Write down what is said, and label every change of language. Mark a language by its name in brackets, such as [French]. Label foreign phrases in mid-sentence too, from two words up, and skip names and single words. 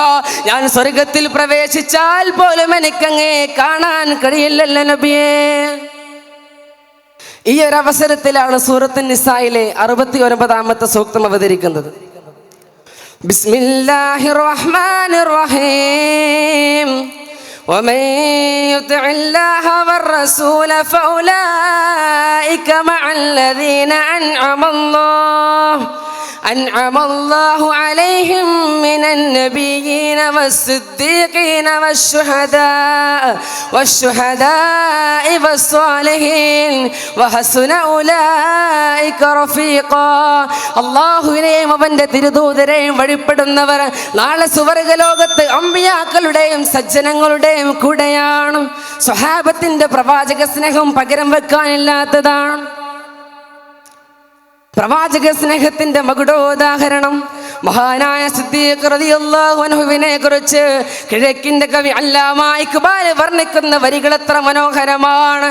[Malayalam] ഞാൻ സ്വർഗത്തിൽ പ്രവേശിച്ചാൽ പോലും എനിക്കങ്ങേ കാണാൻ കഴിയില്ലല്ലോ നബിയേ. ഈ ഒരു അവസരത്തിലാണ് സൂറത്തുൻ നിസായിലെ 69-ാമത്തെ സൂക്തം അവതരിക്കുന്നത്. [Arabic] بسم الله الرحمن الرحيم. ومن يطع الله والرسول فأولئك مع الذين أنعم الله عليهم من النبيين والصديقين والشهداء والصالحين وحسن أولئك رفيقا. [Malayalam] അല്ലാഹുവിനെയും അവന്റെ തിരുദൂതരെയും വഴിപ്പെടുന്നവർ നാളെ സുവർഗ്ഗലോകത്ത് അമ്പിയാക്കളുടെയും സജ്ജനങ്ങളുടെയും കൂടെയാണ്. സ്വഹാബത്തിന്റെ പ്രവാചക സ്നേഹം പകരം വെക്കാനില്ലാത്തതാണ്. പ്രവാചക സ്നേഹത്തിന്റെ മകുടോദാഹരണം മഹാനായ സിദ്ദീഖ് [Arabic] رضي الله عنه [Malayalam] കുറിച്ച് കിഴക്കിന്റെ കവി അല്ലാമ ഇഖ്ബാൽ വർണ്ണിക്കുന്ന വരികൾ എത്ര മനോഹരമാണ്.